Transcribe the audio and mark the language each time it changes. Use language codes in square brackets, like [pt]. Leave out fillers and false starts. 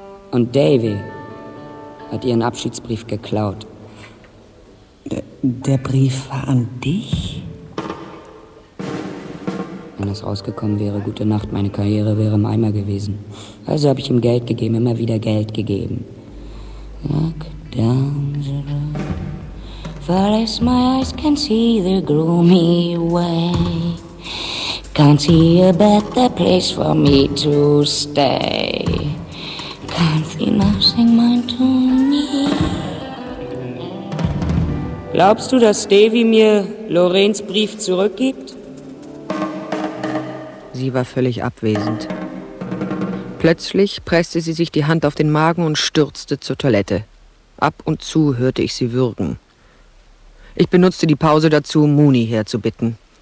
[de] Und Davy hat ihren Abschiedsbrief geklaut. Der Brief war an dich? Wenn das rausgekommen wäre, gute Nacht, meine Karriere wäre im Eimer gewesen. Also habe ich ihm Geld gegeben, immer wieder Geld gegeben. [en] Look down, Zero. Far as my eyes can see the gloomy way. Can't see a better place for me to stay. Can't see nothing mine to me. [de] Glaubst du, dass Davy mir Lorraines Brief zurückgibt? Sie war völlig abwesend. Plötzlich presste sie sich die Hand auf den Magen und stürzte zur Toilette. Ab und zu hörte ich sie würgen. Ich benutzte die Pause dazu, Mooney herzubitten.